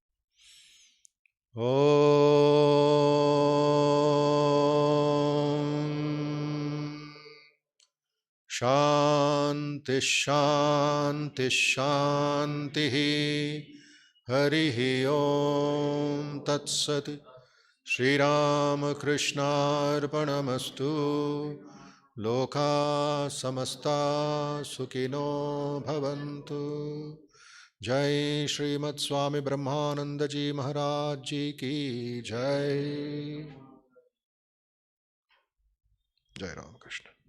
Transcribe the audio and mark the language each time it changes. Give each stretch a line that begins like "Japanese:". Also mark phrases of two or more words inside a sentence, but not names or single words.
Sanskrit: ఓం శాంతి శాంతి శాంతి. హరి ఓం తత్సత్. శ్రీరామకృష్ణార్పణమస్తు. లోకా సమస్తా సుఖినో భవంతు.
Hindi: जय श्रीमद् स्वामी ब्रह्मानंद जी महाराज जी की जय. जय रामकृष्ण.